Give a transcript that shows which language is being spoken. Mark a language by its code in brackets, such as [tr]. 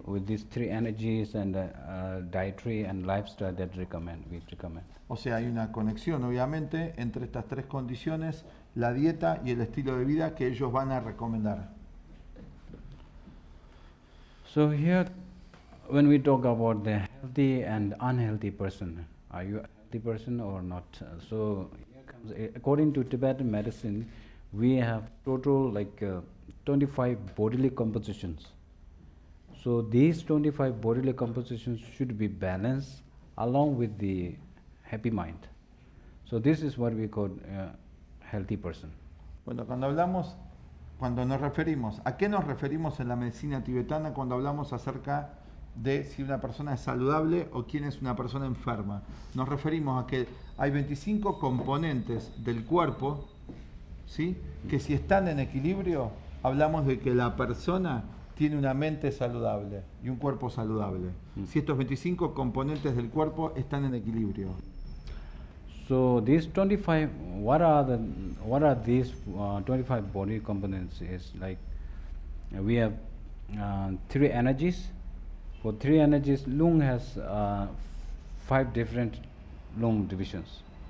[en] with these three energies and dietary and lifestyle that we recommend. [es] O sea, hay una conexión, obviamente, entre estas tres condiciones, la dieta y el estilo de vida que ellos van a recomendar. [en] So here when we talk about the healthy and unhealthy person, are you a healthy person or not? So here comes, according to Tibetan medicine, we have total 25 bodily compositions. So these 25 bodily compositions should be balanced along with the happy mind. So this is what we call healthy person. [es] Bueno, cuando nos referimos, ¿a qué nos referimos en la medicina tibetana cuando hablamos acerca de si una persona es saludable o quién es una persona enferma? Nos referimos a que hay 25 componentes del cuerpo, ¿sí?, que si están en equilibrio, hablamos de que la persona tiene una mente saludable y un cuerpo saludable. Si estos 25 componentes del cuerpo están en equilibrio. [en] So these 25, what are these 25 body components? Is like we have 3 energies. For 3 energies, lung has 5 different lung divisions.